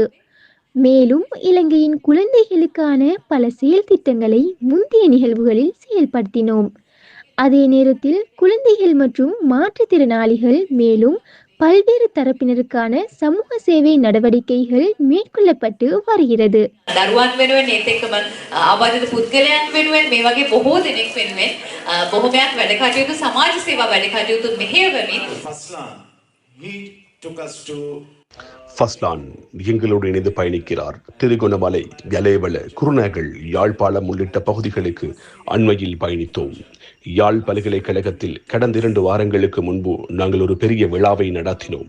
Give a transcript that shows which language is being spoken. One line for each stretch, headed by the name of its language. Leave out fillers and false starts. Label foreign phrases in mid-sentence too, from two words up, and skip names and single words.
Tamil: மேலும் இலங்கையின் குழந்தைகளுக்கான பல செயல் திட்டங்களை முந்தைய நிகழ்வுகளில் செயல்படுத்தினோம். அதே நேரத்தில் குழந்தைகள் மற்றும் மாற்றுத்திறனாளிகள் மேலும் பல்வேறு தரப்பினருக்கான சமூக சேவை நடவடிக்கைகள் மேற்கொள்ளப்பட்டு வருகிறது.
Sinhala: දරුවන් වෙනුවෙන් ඒත් එක්කම ආබාධිත පුද්ගලයන් වෙනුවෙන් මේ වගේ බොහෝ දෙනෙක් වෙනුවෙන් බොහොමයක් වැඩ කටයුතු සමාජ සේවා වැඩ කටයුතු මෙහෙයවමින්
Tamil: ஃபஸ்லான் எங்களோடு இணைந்து பயணிக்கிறார். திருகோணமலை, கலேவல, குருநாகல், யாழ்ப்பாணம் உள்ளிட்ட பகுதிகளுக்கு அண்மையில் பயணித்தோம். யாழ் பல்கலைக்கழகத்தில் கடந்த 2 வாரங்களுக்கு முன்பு நாங்கள் ஒரு பெரிய விழாவை நடத்தினோம்.